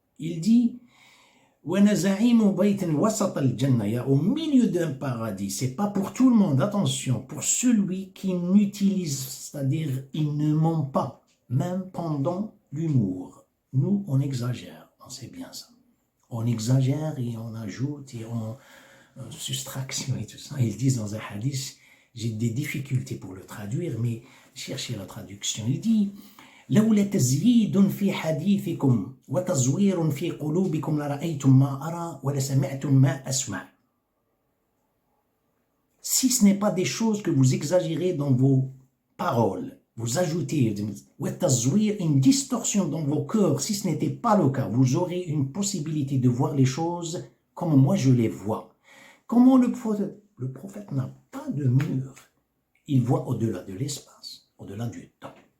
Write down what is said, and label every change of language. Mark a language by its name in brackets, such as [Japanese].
[French] Il dit au milieu d'un paradis, c'est pas pour tout le monde, attention, pour celui qui n'utilise, c'est-à-dire il ne ment pas, même pendant l'humour. Nous, on exagère, on sait bien ça. On exagère et on ajoute et on soustraction et tout ça. Ils disent dans un hadith, j'ai des difficultés pour le traduire, mais cherchez la traduction. Il dit [Arabic] لولا تزييد في حديثكم وتزوير في قلوبكم لرأيتم ما أرى ولسمعتم ما أسمع. [French] Si ce n'est pas des choses que vous exagérez dans vos paroles, vous ajoutez une distorsion dans vos cœurs, si ce n'était pas le cas, vous aurez une possibilité de voir les choses comme moi je les vois. Comment le prophète n'a pas de mur, il voit au-delà de l'espace, au-delà du temps.